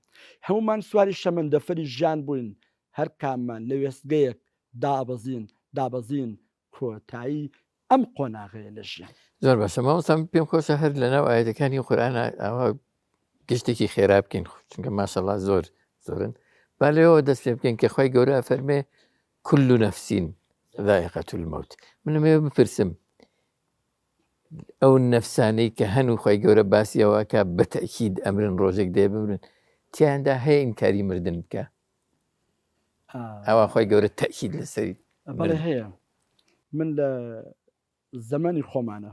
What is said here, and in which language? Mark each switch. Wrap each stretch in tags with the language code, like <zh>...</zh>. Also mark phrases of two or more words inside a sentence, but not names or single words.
<ckb>هەمومان سواری شەمەندەفەری ژیان بووین، هەر کاممان لە وێستگەیەک دابەزین کۆتایی ئەم قۆناغەیە لە ژیان. زۆر باشە مامۆستا پێم خۆشە هەر لەناو ئاەتەکانی قورئانە ئەوە گشتێکی خێرا بکەین، چونکە ماشەڵڵا زۆرن. با لەوەوە دەست پێ بکەین کە خۆی گەورە فەرمێ</ckb> <ar>كل نفس ذائقة الموت.</ar> <ckb>من لەمێ بپرسم ئەو نەفسانەی کە هەنوو خۆی گەورە باسیەوەکە بە تەئکید ئەمرن ڕۆژێک دێ بمرن، تیاندا هەیە ئینکاری مردن بکە؟ ئەوە خۆی گەورە تەئکید لەسەری بەڵێ هەیە. من لە زەمانی خۆمانە</ckb>